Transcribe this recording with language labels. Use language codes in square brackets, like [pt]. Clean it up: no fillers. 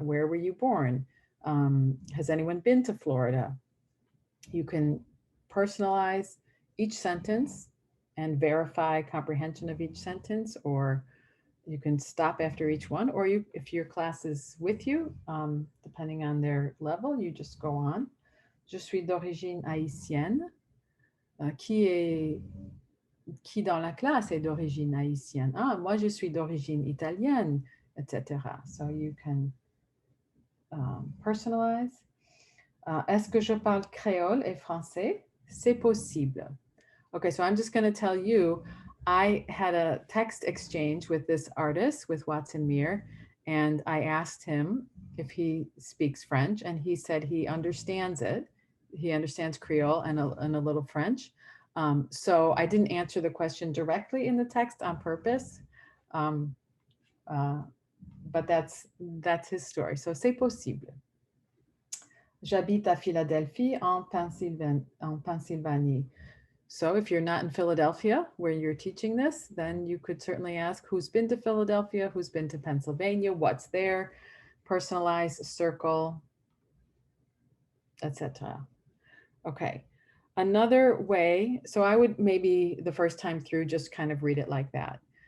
[en] Where were you born? Has anyone been to Florida? You can personalize each sentence and verify comprehension of each sentence, or you can stop after each one, or if your class is with you, depending on their level, you just go on. [fr] Je suis d'origine haïtienne. Qui dans la classe est d'origine haïtienne? Ah, moi je suis d'origine italienne, etc. [en] So you can personalize. [fr] Est-ce que je parle créole et français? C'est possible. [en] Okay, so I'm just going to tell you, I had a text exchange with this artist, with Watson Mir, and I asked him if he speaks French, and he said he understands it. He understands Creole and a little French. So I didn't answer the question directly in the text on purpose, but that's his story. [fr] So c'est possible. J'habite à Philadelphie, en Pennsylvanie. [en] So if you're not in Philadelphia where you're teaching this, then you could certainly ask who's been to Philadelphia, who's been to Pennsylvania, what's there, personalize, circle, etc. Okay. Another way, so I would maybe the first time through just kind of read it like that.